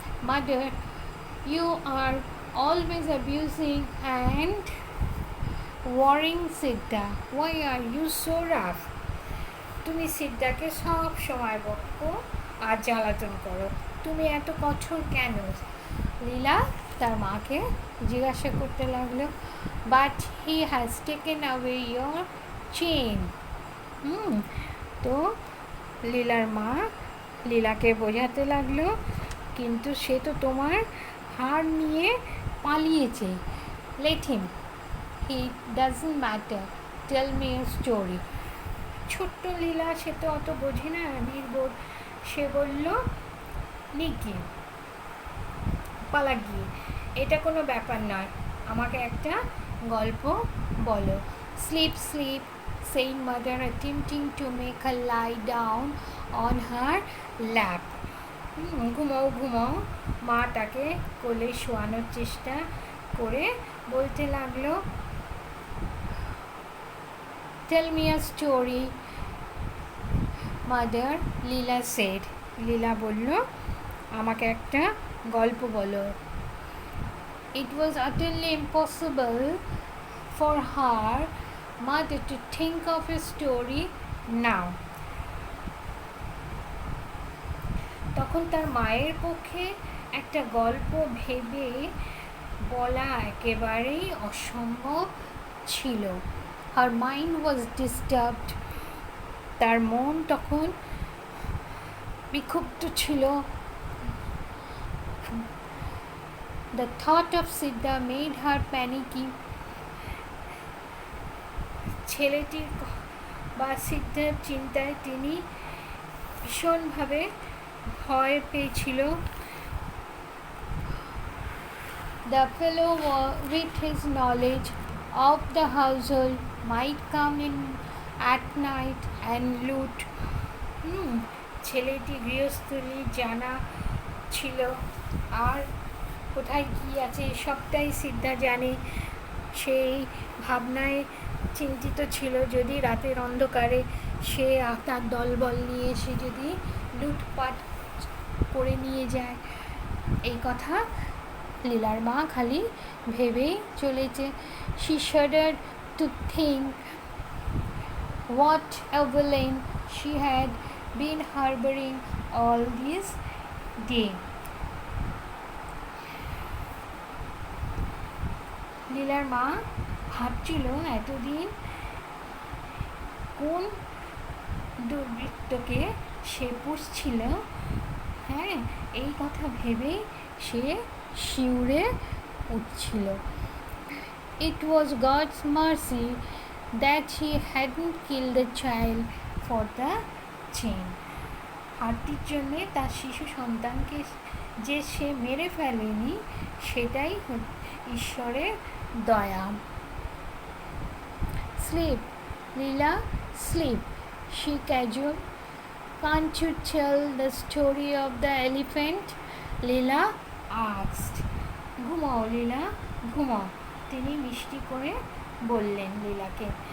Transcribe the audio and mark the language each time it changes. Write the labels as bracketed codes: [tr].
[en] Mother, you are always abusing and worrying Siddha. Why are you so rough? [bn] তুমি সিদ্ধাকে সব সময় বকো আর জ্বালাতন করো, তুমি এত কঠোর কেন? লীলা তার মাকে জিজ্ঞাসা করতে লাগলো। [en] But he has taken away your chain. [bn] তো লীলার মা লীলাকে বোঝাতে লাগলো, কিন্তু সে তো তোমার হার নিয়ে পালিয়েছে। [en] Let him. It doesn't matter. Tell me a story. [bn] ছোট্ট লীলা, সে তো অত বোঝে না, নির্বোধ। সে বলল, নিকি পালা গিয়ে, এটা কোনো ব্যাপার নয়, আমাকে একটা গল্প বলো। [en] Sleep sleep, said mother, attempting to make her lie down on her lap. [bn] ঘুমাও ঘুমাও, মা তাকে কোলে শোয়ানোর চেষ্টা করে বলতে লাগলো, [en] tell me a story, mother, [bn] Leela said. লীলা বলল, আমাকে একটা গল্প বলো। [en] It was utterly impossible for her mother to think of a story now. [bn] তখন তার মায়ের পক্ষে একটা গল্প ভেবে বলা একেবারেই অসম্ভব ছিল। [en] Her mind was disturbed. [bn] তার মন তখন বিক্ষুব্ধ ছিল। [en] The thought of Siddha made her panicky. [bn] ছেলেটির বা সিদ্ধার চিন্তায় তিনি ভীষণভাবে ভয় পেয়েছিল। [en] The fellow with his knowledge of the household might come in at night and loot. [bn] ছেলেটি গৃহস্থলী জানা ছিল, আর কোথায় কী আছে সবটাই সিদ্ধা জানে। সেই ভাবনায় চিন্তিত ছিল, যদি রাতের অন্ধকারে সে তার দলবল নিয়ে এসে যদি লুটপাট করে নিয়ে যায়। এই কথা লীলার মা খালি ভেবেই চলেছে। [en] She shuddered to think what a villain she had been harboring all this day. [bn] লীলার মা ভাবছিল, এতদিন কোন দুর্বৃত্তকে সে পুষছিল। হ্যাঁ, এই কথা ভেবেই সে শিউরে উঠছিল। [en] It was God's mercy that he hadn't killed the child for the chain. [bn] হাতির জন্যে তার শিশু সন্তানকে যে সে মেরে ফেলেনি, সেটাই ঈশ্বরের দয়া। [en] Sleep, Leela, sleep, she casual. Can't you tell the story of the elephant? Leela asked. [bn] ঘুমাও লীলা, ঘুমাও, তিনি মিষ্টি করে বললেন লীলাকে।